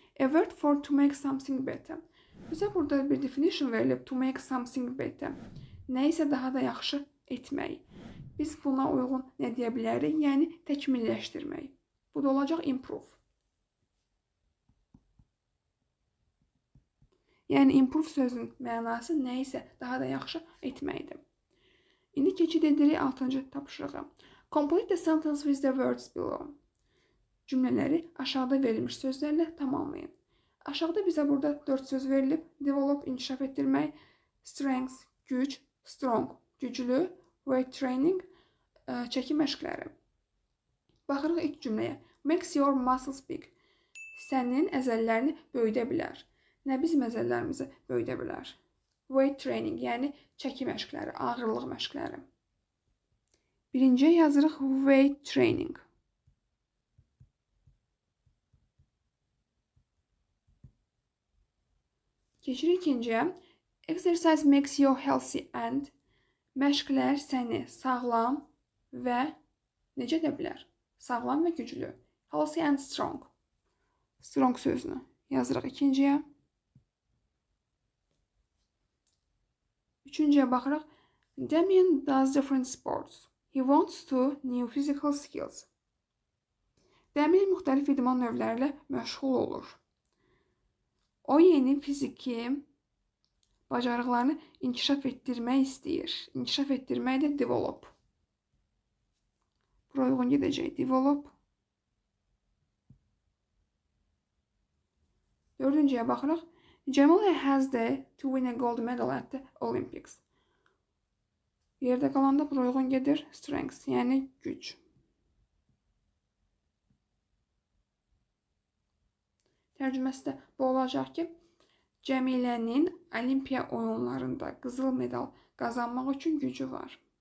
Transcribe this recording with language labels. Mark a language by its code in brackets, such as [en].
[en] A word for to make something better. [az] Bizə burada bir definition verilib. [en] To make something better. [az] Nə isə daha da yaxşı etmək. Biz buna uyğun nə deyə bilərik? Yəni təkmilləşdirmək. Bu da olacaq improve. Yəni improve sözün mənası nə isə daha da yaxşı etməkdir. İndi keçid edirik 6-cı tapşırığa. [en] Complete the sentence with the words below. [az] Cümlələri aşağıda verilmiş sözlərlə tamamlayın. Aşağıda bizə burada 4 söz verilib. Develop, inkişaf etdirmək, strength, güc, strong, güclü, weight training, çəki məşqləri. Baxırıq ilk cümləyə. [en] Makes your muscles big. [az] Sənin əzəllərini böyüdə bilər. Nə bizim əzəllərimizi böyüdə bilər? Weight training, yəni çəki məşqləri, ağırlıq məşqləri. Birinciyə yazırıq weight training. Keçirik ikinciyə. [en] Exercise makes you healthy and [az] məşqlər səni sağlam və necə edə bilər? Sağlam və güclü. [en] Healthy and strong. [az] Strong sözünü yazırıq ikinciyə. Üçüncüyə baxırıq. [en] Damien does different sports. He wants to new physical skills. [az] Damien müxtəlif idman növləri ilə məşğul olur. O yeni fiziki bacarıqlarını inkişaf etdirmək istəyir. İnkişaf etdirmək də develop. Bura uyğun gedəcək. Develop. Dördüncüyə baxırıq. [en] Jamila has to win a gold medal at the Olympics. [az] Yerdə qalanda bura uyğun gedir. Strength, yəni güc. Tərcüməsi də bu olacaq ki, Cəmilənin Olimpiya oyunlarında qızıl medal qazanmaq üçün gücü var.